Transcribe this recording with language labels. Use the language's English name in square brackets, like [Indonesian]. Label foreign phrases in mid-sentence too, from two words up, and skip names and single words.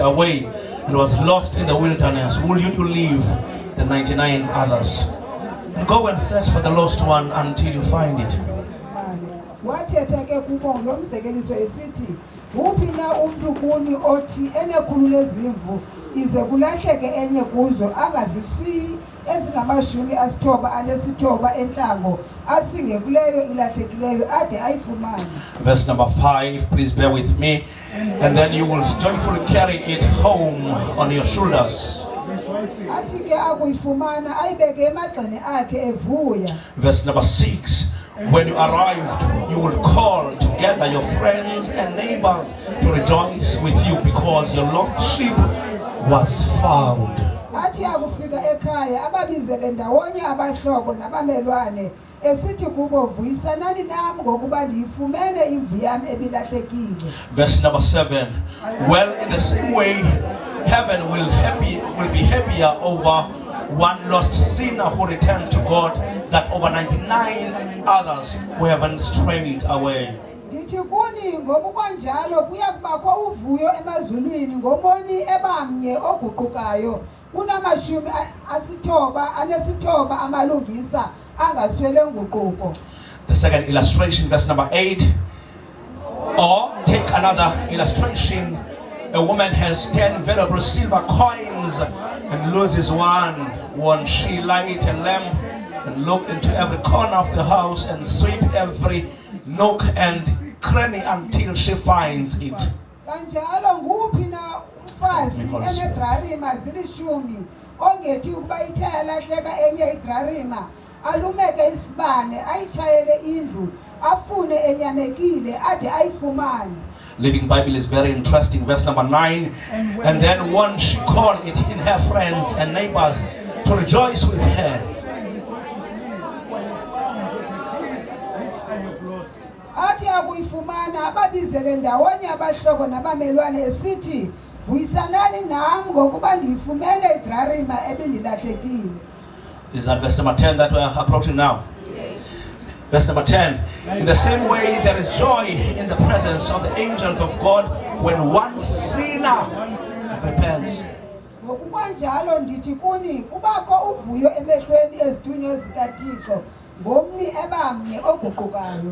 [English] away and was lost in the wilderness, will you to leave the 99 others? Go and search for the lost one until you find it. [Xhosa] Wathetha ke kubo ngomzekeliso esithi uphi na umuntu kuni othi enekhulu lezimvu ize kulahleke enye kuzo angazishiyi ezingamashumi asithoba anesithoba entlango asinge kuleyo ilahlekileyo ade ayifumane. [English] Verse number 5, please bear with me, and then you will joyfully carry it home on your shoulders. [Xhosa] Athi ke akuyifumana ayibeke emagxeni akhe evuya. [English] Verse number 6, when you arrived, you will call together your friends and neighbors to rejoice with you because your lost sheep was found. [Xhosa] Athi akufika ekhaya ababizele ndawonye abahlobo nabamelwane esithi kubo vuyisanani nami ngokuba ndiyifumene imvu yami ebilahlekile. [English] Verse number 7, well, in the same way heaven will be happier over one lost sinner who returns to God than over 99 others who haven't strayed away. [Xhosa] Ndithi kuni ngokukanjalo kuya kubakho uvuyo emazulwini ngomoni ebamnye oguqukayo kunamashumi asithoba anesithoba amalungisa angaswele nguquko. [English] The second illustration, verse number 8, or take another illustration. A woman has 10 valuable silver coins and loses one. Won't she light a lamp and look into every corner of the house and sweep every nook and cranny until she finds it? [Xhosa] Kanjalo nguphi na umfazi enedrarima zilishumi ongethi ukuba ithe yalahleka enye idrarima alumeke isibane ayitshayele indlu afune enyamekile ade ayifumane. [English] Living Bible is very interesting. Verse number 9, and then one she called it in her friends and neighbors to rejoice with her. [Xhosa] Athi akuyifumana ababizele ndawonye abahlobo nabamelwane esithi vuyisanani nami ngokuba ndiyifumene idrarima ebindilahlekile. [English] Is that verse number 10 that we are approaching now? Verse number 10, in the same way there is joy in the presence of the angels of God when one sinner repents. [Xhosa] Ngokukanjalo ndithi kuni kubakho uvuyo emehlweni ezithunywa zikaThixo ngomni ebamnye oguqukayo.